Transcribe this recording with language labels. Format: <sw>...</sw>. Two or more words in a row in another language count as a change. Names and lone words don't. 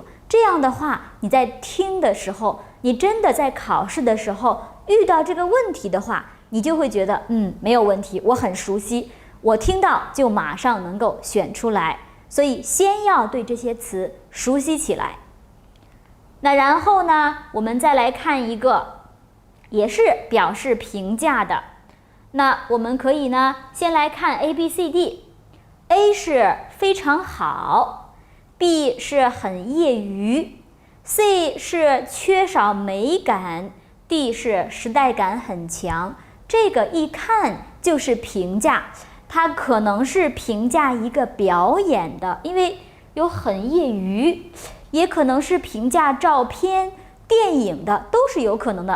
<zh>這樣的話，你在聽的時候，你真的在考試的時候遇到這個問題的話，你就會覺得沒有問題，我很熟悉，我聽到就馬上能夠選出來。所以先要對這些詞熟悉起來。那然後呢，我們再來看一個，也是表示評價的。那我們可以呢，先來看 ABCD。A 是非常好， B 是很業餘， C 是缺少美感， D 是時代感很強。這個一看就是評價，它可能是評價一個表演的，因為有很業餘，也可能是評價照片、電影的，都是有可能的。</zh>